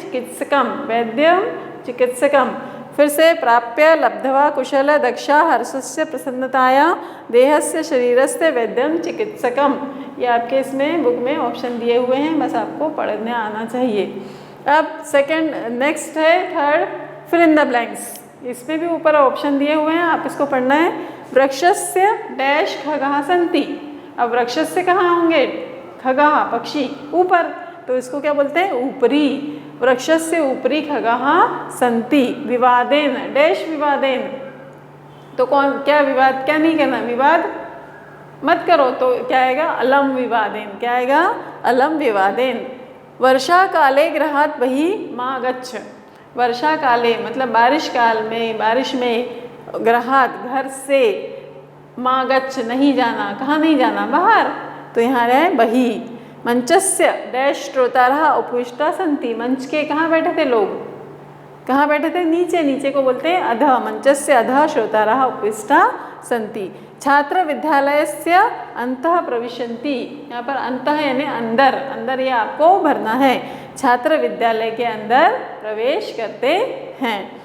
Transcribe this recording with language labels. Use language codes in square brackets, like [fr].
[sa] चिकित्सकम, वैद्यम चिकित्सकम। फिर से प्राप्य लब्धवा कुशल दक्षा हर्षस्य प्रसन्नताया देहस्य शरीरस्य वैद्यम चिकित्सकम। [hi] ये आपके इसमें बुक में ऑप्शन दिए हुए हैं, बस आपको पढ़ने आना चाहिए। अब नेक्स्ट है third, [en] Fill in the blanks. [hi] इसमें भी ऊपर ऑप्शन दिए हुए हैं, आप इसको पढ़ना है। [sa] वृक्षस्य डैश खगाः सन्ति। [hi] अब वृक्षस्य कहाँ होंगे? खगाः पक्षी, ऊपर। तो इसको क्या बोलते हैं? ऊपरी। [sa] वृक्षस्य ऊपरी खगाः सन्ति। विवादेन डैश विवादेन। [hi] तो क्या विवाद, क्या नहीं करना? विवाद मत करो। तो क्या आएगा? [sa] अलम विवादेन। [hi] क्या आएगा? अलम विवादेन। [sa] वर्षा काले गृहात् बहिः मा गच्छ। [hi] वर्षा काले मतलब बारिश काल में, बारिश में, गृहात् घर से, मा गच्छ नहीं जाना। कहाँ नहीं जाना? बाहर। तो यहाँ है बहिः। [sa] मंचस्य डैश श्रोतारः उपविष्टा सन्ति। [hi] मंच के कहाँ बैठे थे लोग? कहाँ बैठे थे? नीचे को बोलते हैं [sa] अधः। मंचस्य अधः श्रोतारः उपविष्टा सन्ति। छात्र विद्यालयस्य अन्तः प्रविशन्ति। [hi] यहाँ पर अन्तः यानी अंदर ये आपको भरना है। छात्र विद्यालय के अंदर प्रवेश करते हैं।